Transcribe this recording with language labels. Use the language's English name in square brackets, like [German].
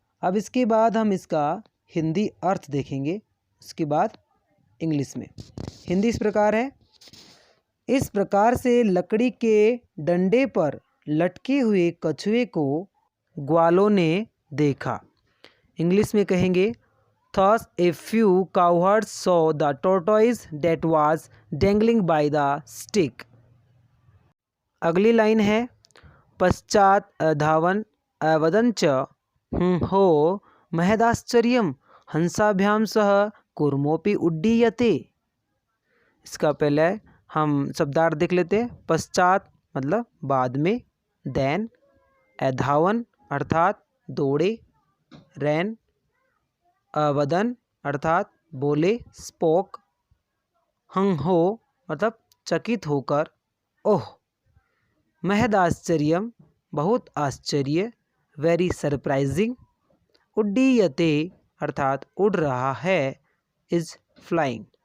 [Hindi] अब इसके बाद हम इसका हिंदी अर्थ देखेंगे, उसके बाद इंग्लिश में। हिंदी इस प्रकार है, इस प्रकार से लकड़ी के डंडे पर लटके हुए कछुए को ग्वालों ने देखा। इंग्लिश में कहेंगे [English] Thus a few cowherds saw the tortoise that was dangling by the stick. [Hindi] अगली लाइन है [Sanskrit] पश्चात धावन अवदंच हो महदाश्चर्यम हंसाभ्याम सह कूर्मोपि उड्डीयते। [Hindi] इसका पहले हम शब्दार्थ देख लेते हैं। पश्चात मतलब बाद में, देन, अधावन अर्थात दौड़े, रैन, अवदन अर्थात बोले, स्पोक, हंग हो मतलब चकित होकर, ओह, महदाश्चर्यम बहुत आश्चर्य, [English] very surprising, [Hindi] उड्डीयते अर्थात उड़ रहा है, [English] Is flying.